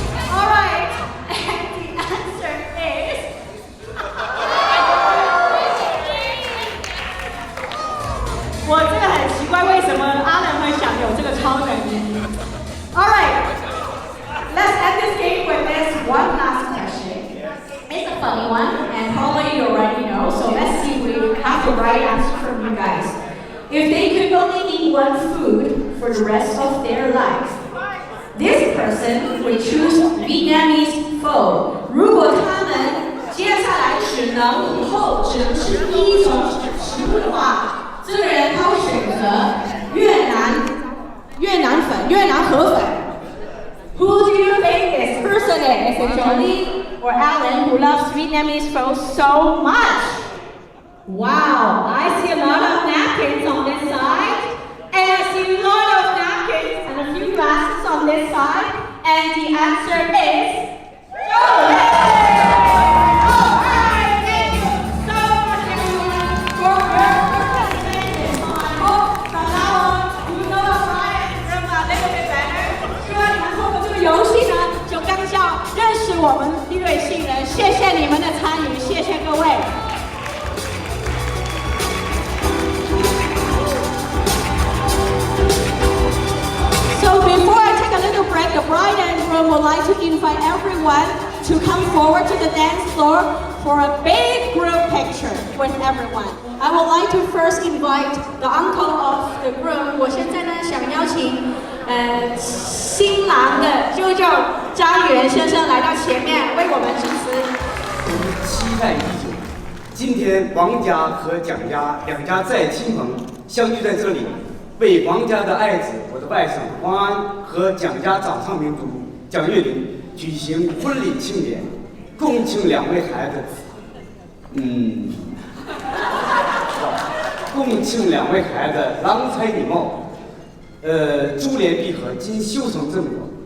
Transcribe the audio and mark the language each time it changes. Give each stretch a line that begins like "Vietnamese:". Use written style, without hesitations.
English: Alright, and the answer is
Chinese: 我这个很奇怪，为什么Allan会想有这个超能力 ？
English: Alright, let's end this game with this one last question. It's a funny one, and probably you already know. So let's see if we have the right answer from you guys. If they could only eat one food for the rest of their lives, this person would choose Vietnamese pho.
Chinese: 如果他们接下来以后只能吃一种食物的话，这个人他会选择越南粉、越南河粉。
English: Who do you think this person is? Is it Jolene or Allan who loves Vietnamese pho so much? Wow, I see a lot of napkins on this side, and I see a lot of napkins and a few glasses on this side, and the answer is Jolene! Alright, thank you so much everyone for your participation. I hope from now on you know Brian from a little bit better.
Chinese: 希望你们通过这个游戏呢，就更加认识我们利瑞信人。谢谢你们的参与，谢谢各位。
English: So before I take a little break, the bride and groom would like to invite everyone to come forward to the dance floor for a big group picture with everyone. I would like to first invite the uncle of the groom.
Chinese: 我现在呢想邀请新郎的舅舅张元先生来到前面为我们致辞。我们期待已久，今天王家和蒋家两家再亲朋相聚在这里，为王家的爱子，我的外甥王安和蒋家掌上明珠蒋月玲举行婚礼庆典，共庆两位孩子，共庆两位孩子郎才女貌，珠联璧合，今修成正果。